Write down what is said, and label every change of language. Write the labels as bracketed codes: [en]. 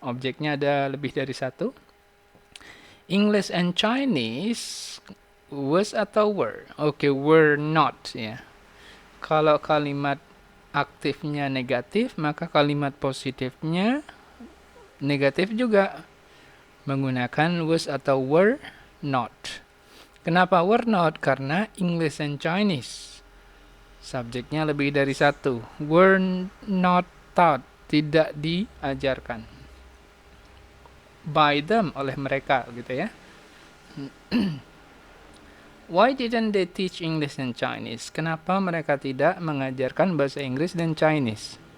[id] Objeknya ada lebih dari satu. [en] English and Chinese was [id] atau [en] were? [id] Oke, [en] were not [id] ya. Kalau kalimat aktifnya negatif, maka kalimat positifnya negatif juga, menggunakan was atau were not. Kenapa were not? Karena [en] English and Chinese [id] subjeknya lebih dari satu. [en] Were not taught, [id] tidak diajarkan. [en] By them, [id] oleh mereka gitu ya. [en] Why didn't they teach English and Chinese? [id] Kenapa mereka tidak mengajarkan bahasa Inggris dan Chinese?